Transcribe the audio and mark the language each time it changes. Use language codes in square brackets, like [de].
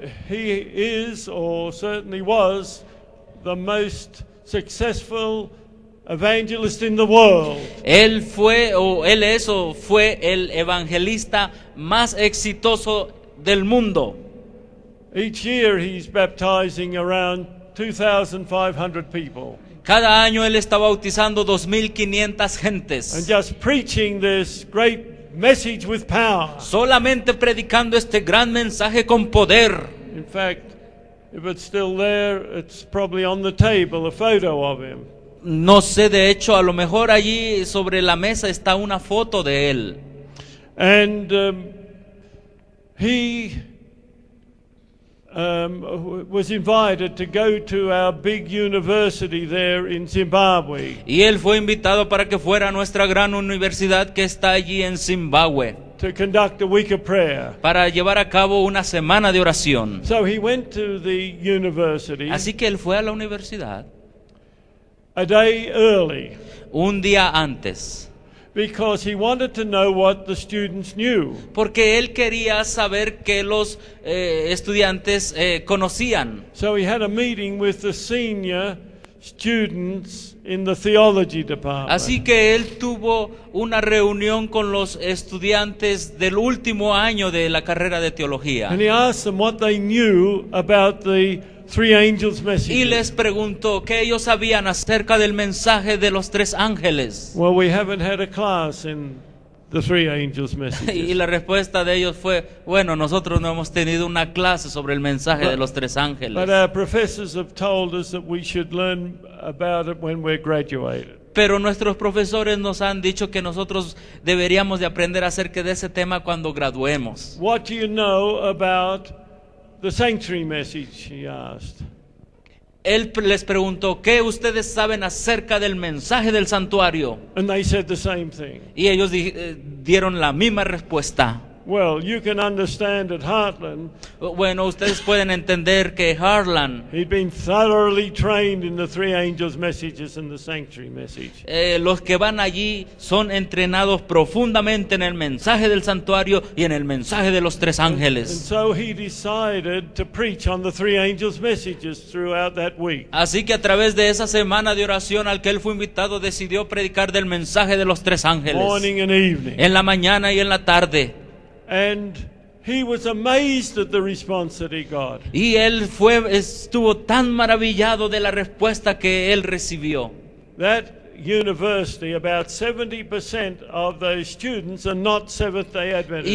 [en] he is, or certainly was, the most successful evangelist in the world. [es] él fue el evangelista más exitoso del mundo. [en] Each year he's baptizing around 2,500 people. [es] Cada año él está bautizando 2,500 [en] And [es] gentes. [en] just preaching this great message with power. [es] Solamente predicando este gran mensaje con poder. [en] In fact, if it's still there, it's probably on the table, a photo of him. [es] No sé, de hecho, a lo mejor allí sobre la mesa está una foto de él. [en] And he was invited to go to our big university there in Zimbabwe. [es] Y él fue invitado para que fuera a nuestra gran universidad que está allí en Zimbabue, [en] To conduct a week of prayer. [es] para llevar a cabo una semana de oración. [en] So he went to the university [es] Así que él fue a la universidad [en] a day early [es] un día antes, [en] because he wanted to know what the students knew. [es] porque él quería saber qué los estudiantes conocían. [en] So he had a meeting with the senior students in the theology department. [es] Así que él tuvo una reunión con los estudiantes del último año de la carrera de teología. [en] And he asked them what they knew about the three angels' [es] Y [en] messages. [es] les preguntó qué ellos sabían acerca del mensaje de los tres ángeles. [en] Well, we haven't had a class in the three angels' [es] Y [en] messages. [es] la respuesta de ellos fue, bueno, nosotros no hemos tenido una clase sobre el mensaje de los tres [en] But [es] ángeles. [en] our professors have told us that we should learn about it when we're graduated. [es] Pero nuestros profesores nos han dicho que nosotros deberíamos de aprender acerca de ese tema cuando graduemos. [en] What do you know about the sanctuary message? He asked. [es] Él les preguntó, ¿qué ustedes saben acerca del mensaje del santuario? [en] And they said the same thing. [es] Y ellos dieron la misma respuesta. [en] Well, you can understand at Heartland, [es] Bueno, ustedes pueden entender que Heartland, [en] he'd been thoroughly trained in the three angels' messages and the sanctuary message. [es] los que van allí son entrenados profundamente en el mensaje del santuario y en el mensaje de los tres [en] And [es] ángeles. [en] so he decided to preach on the three angels' messages throughout that week. [es] Así que a través de esa semana de oración al que él fue invitado, decidió predicar del mensaje de los tres ángeles, [en] Morning and evening. [es] en la mañana y en la tarde. [en] And he was amazed at the response that he got. [es] Y él estuvo tan maravillado de la respuesta que él recibió. [en] That university, about 70% of those students are not Seventh-day Adventists.